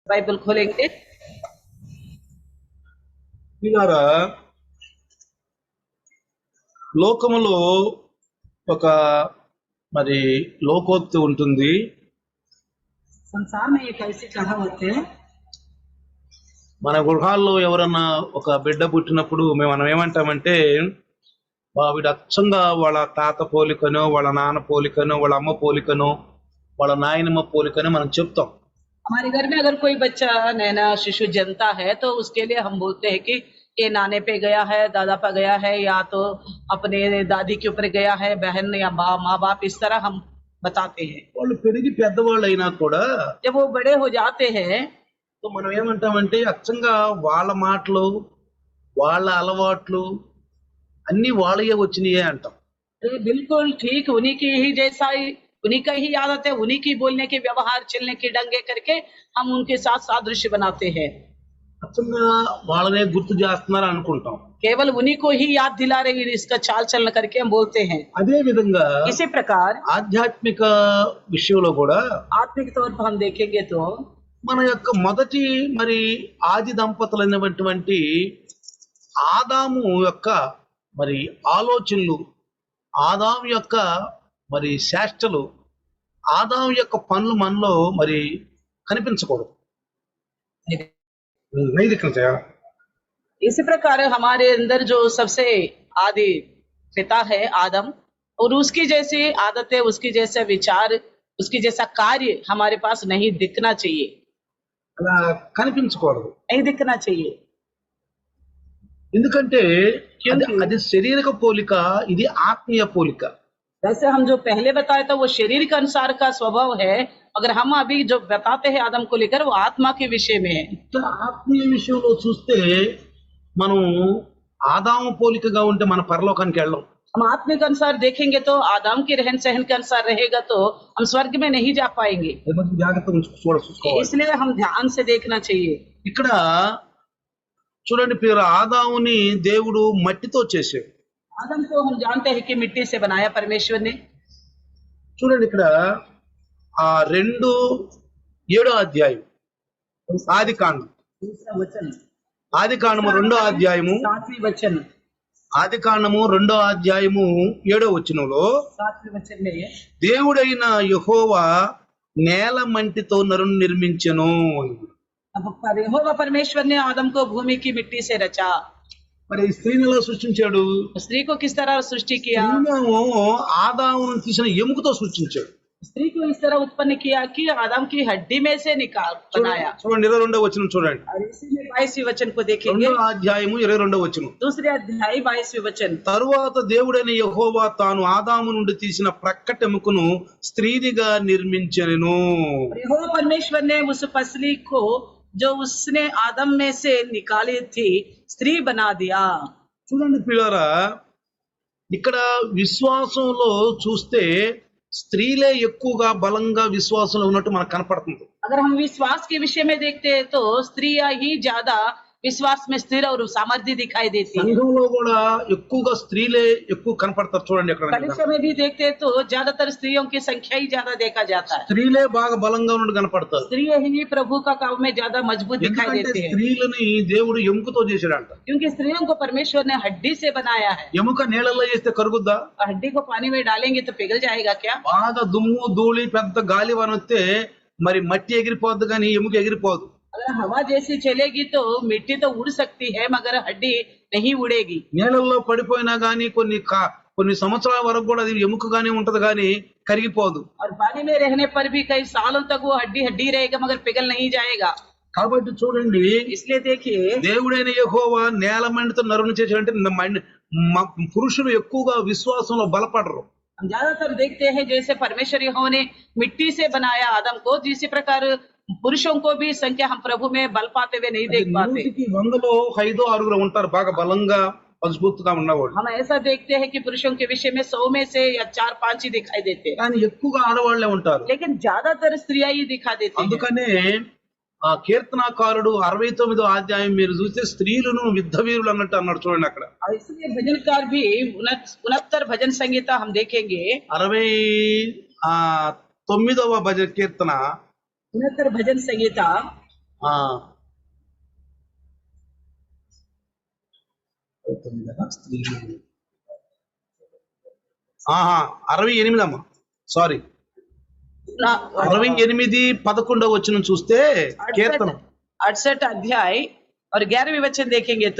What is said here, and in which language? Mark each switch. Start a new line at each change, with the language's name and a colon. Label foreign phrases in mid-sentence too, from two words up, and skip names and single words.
Hindi: बाइबल खोलेंगे।
Telugu: పిల్లారా, లోకములో ఒక మరి లోకోక్తి ఉంటుంది.
Hindi: संसार में एक ऐसी कहावत है,
Telugu: మన గృహాల్లో ఎవరన్నా ఒక బిడ్డ పుట్టినప్పుడు మనం ఏమంటామంటే, వీడు అచ్చంగా వాళ్ళ తాత పోలికనో, వాళ్ళ నాన్న పోలికనో, వాళ్ళ అమ్మ పోలికనో, వాళ్ళ నాయనమ్మ పోలికనో మనం చెప్తాం.
Hindi: हमारे घर में अगर कोई बच्चा नैना शिशु जन्मता है तो उसके लिए हम बोलते हैं कि ये नाने पे गया है, दादा पे गया है, या तो अपने दादी के ऊपर गया है, बहन या माँ बाप, इस तरह हम बताते हैं।
Telugu: వాళ్ళు పెరిగి పెద్దవాళ్ళు అయినా కూడా
Hindi: जब वो बड़े हो जाते हैं
Telugu: మనం ఏమంటామంటే, అచ్చంగా వాళ్ళ మాటలు, వాళ్ళ అలవాట్లు అన్ని వాళ్ళయే వచ్చినాయే అంటాం.
Hindi: बिल्कुल ठीक, उन्हीं की ही जैसा ही, उन्हीं का ही आदत है, उन्हीं की बोलने के व्यवहार, चलने की ढंगे करके हम उनके साथ सादृश्य बनाते हैं।
Telugu: అచ్చంగా వాళ్ళనే గుర్తు చేస్తున్నారు అనుకుంటాం.
Hindi: केवल उन्हीं को ही याद दिला रही है, इसका चाल चलन करके हम बोलते हैं।
Telugu: అదే విధంగా
Hindi: इसी प्रकार
Telugu: ఆధ్యాత్మిక విషయంలో కూడా
Hindi: आत्मिक तौर पर हम देखेंगे तो
Telugu: మన యొక్క మొదటి మరి ఆది దంపతులైనటువంటి ఆదాము యొక్క మరి ఆలోచనలు, ఆదాము యొక్క మరి శాస్త్రలు, ఆదాము యొక్క పనులు మనలో మరి కనిపించకూడదు.
Hindi: इसी प्रकार हमारे अंदर जो सबसे आदि पिता है आदम, और उसकी जैसी आदतें, उसकी जैसे विचार, उसकी जैसा कार्य हमारे पास नहीं दिखना चाहिए,
Telugu: అలా కనిపించకూడదు.
Hindi: नहीं दिखना चाहिए।
Telugu: ఎందుకంటే
Hindi: क्योंकि
Telugu: అది శరీరక పోలిక, ఇది ఆత్మీయ పోలిక.
Hindi: वैसे हम जो पहले बताए था वो शरीर के अनुसार का स्वभाव है, अगर हम अभी जो बताते हैं आदम को लेकर वो आत्मा के विषय में है।
Telugu: ఇట్లా ఆత్మీయ విషయంలో చూస్తే మనం ఆదాము పోలికగా ఉంటే మన పరలోకానికి వెళ్ళం.
Hindi: हम आत्मिक अनुसार देखेंगे तो आदम के रहन सहन के अनुसार रहेगा तो हम स्वर्ग में नहीं जा पाएंगे,
Telugu: జాగ్రత్తగా చూసుకోవాలి.
Hindi: इसलिए हम ध्यान से देखना चाहिए।
Telugu: ఇక్కడ చూడండి, పేరు ఆదాముని దేవుడు మట్టితో చేశాడు.
Hindi: आदम को हम जानते हैं कि मिट्टी से बनाया परमेश्वर ने।
Telugu: చూడండి, ఇక్కడ 2:7 అధ్యాయం ఆది కాండం,
Hindi: दूसरा वचन,
Telugu: ఆది కాండము 2వ అధ్యాయము,
Hindi: 7वें वचन,
Telugu: ఆది కాండము 2వ అధ్యాయము 7వ వచనంలో
Hindi: 7वें वचन में
Telugu: దేవుడైన యెహోవా నేల మంటితో నరుని నిర్మించెను.
Hindi: अब यहोवा परमेश्वर ने आदम को भूमि की मिट्टी से रचा।
Telugu: మరి స్త్రీని ఎలా సృష్టించాడు?
Hindi: स्त्री को किस तरह सृष्टि किया?
Telugu: ఆదామును తీసిన ఎముకతో సృష్టించాడు.
Hindi: स्त्री को इस तरह उत्पन्न किया कि आदम की हड्डी में से निकाल बनाया।
Telugu: చూడండి 22వ వచనం చూడండి,
Hindi: और इसी में 22वें वचन को देखेंगे,
Telugu: 2వ అధ్యాయము 22వ వచనం.
Hindi: दूसरे अध्याय 22वें वचन।
Telugu: తరువాత దేవుడైన యెహోవా తాను ఆదాము నుండి తీసిన ప్రక్కటెముకను స్త్రీనిగా నిర్మించెను.
Hindi: यहोवा परमेश्वर ने उस पसली को जो उसने आदम में से निकाली थी स्त्री बना दिया।
Telugu: చూడండి పిల్లరా, ఇక్కడ విశ్వాసంలో చూస్తే స్త్రీలే ఎక్కువగా బలంగా విశ్వాసంలో ఉన్నట్టు మనకు కనపడుతుంది.
Hindi: अगर हम विश्वास के विषय में देखते हैं तो स्त्रियां ही ज्यादा विश्वास में स्थिर और सामर्थ्य दिखाई देती है।
Telugu: సంఘంలో కూడా ఎక్కువగా స్త్రీలే ఎక్కువ కనపడతారు. చూడండి, ఇక్కడ
Hindi: कलीसिया में भी देखते हैं तो ज्यादातर स्त्रियों की संख्या ही ज्यादा देखा जाता है।
Telugu: స్త్రీలే బాగా బలంగా ఉన్నట్టు కనపడతారు.
Hindi: स्त्रियां ही प्रभु का काम में ज्यादा मजबूत दिखाई
Telugu: ఎందుకంటే
Hindi: देती है,
Telugu: స్త్రీలని దేవుడు ఎముకతో చేశాడంట.
Hindi: क्योंकि स्त्रियों को परमेश्वर ने हड्डी से बनाया है।
Telugu: ఎముక నీళ్ళల్లో చేస్తే కరుగుద్దా?
Hindi: हड्डी को पानी में डालेंगे तो पिघल जाएगा क्या?
Telugu: బాగా దుమ్ము ధూళి పెద్ద గాలివాన వస్తే మరి మట్టి ఎగిరిపోద్దు, కానీ ఎముక ఎగిరిపోదు.
Hindi: अगर हवा जैसी चलेगी तो मिट्टी तो उड़ सकती है मगर हड्डी नहीं उड़ेगी।
Telugu: నీళ్ళల్లో పడిపోయినా గానీ కొన్ని సంవత్సరాల వరకు కూడా అది ఎముకగానే ఉంటది, కానీ కరిగిపోదు.
Hindi: और पानी में रहने पर भी कई सालों तक वो हड्डी हड्डी रहेगा मगर पिघल नहीं जाएगा।
Telugu: కాబట్టి చూడండి,
Hindi: इसलिए देखिए
Telugu: దేవుడైన యెహోవా నేల మంటితో నరుని చేశాడంటే పురుషులు ఎక్కువగా విశ్వాసంలో బలపడరు.
Hindi: हम ज्यादातर देखते हैं जैसे परमेश्वर यहोवा ने मिट्टी से बनाया आदम को, जिसी प्रकार पुरुषों को भी संख्या हम प्रभु में बल पाते हुए नहीं देख पाते।
Telugu: 100లో 5-6 ఉంటారు బాగా బలంగా మజబూత్గా ఉన్నవాడు.
Hindi: हम ऐसा देखते हैं कि पुरुषों के विषय में 100 में से या 4-5 ही दिखाई देते हैं,
Telugu: కానీ ఎక్కువగా ఆడవాళ్లే ఉంటారు.
Hindi: लेकिन ज्यादातर स्त्रियां ही दिखा देते हैं।
Telugu: అందుకనే కీర్తనాకారుడు 69వ అధ్యాయం మీరు చూస్తే స్త్రీలను యుద్ధ వీరులు అన్నట్టు అన్నాడు. చూడండి అక్కడ.
Hindi: और इसलिए भजनकार भी 69 भजन संगीता हम देखेंगे,
Telugu: 69వ భజన కీర్తన
Hindi: 69 भजन संगीता
Telugu: ఆ, 68 అమ్మా, సారీ,
Hindi: ना
Telugu: 68:11 చూస్తే కీర్తన
Hindi: 68 अध्याय और 11वें वचन देखेंगे तो